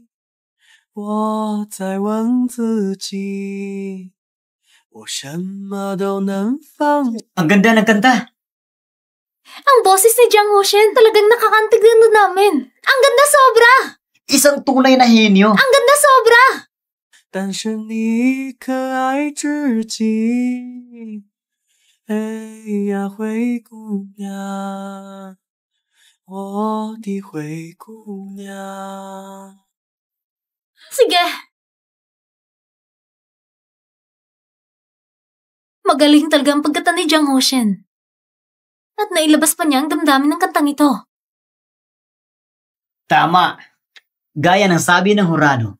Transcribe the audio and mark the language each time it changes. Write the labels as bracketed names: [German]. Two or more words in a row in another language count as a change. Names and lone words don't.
[Chinese] 我在问自己，我什么都能放。 [Filipino] Ang ganda ng kanta. Ang boses ni Jiang Haoshen talagang nakakantig na namin. Ang ganda sobra! Isang tunay na henyo. Ang ganda sobra! [Chinese] 但是你可爱至极，哎呀，灰姑娘，我的灰姑娘。 [Filipino] Sige. Magaling talaga ang pagkanta ni Jiang Haoshen. At nailabas pa niya ang damdamin ng kantang ito. Tama. Gaya ng sabi ng hurado.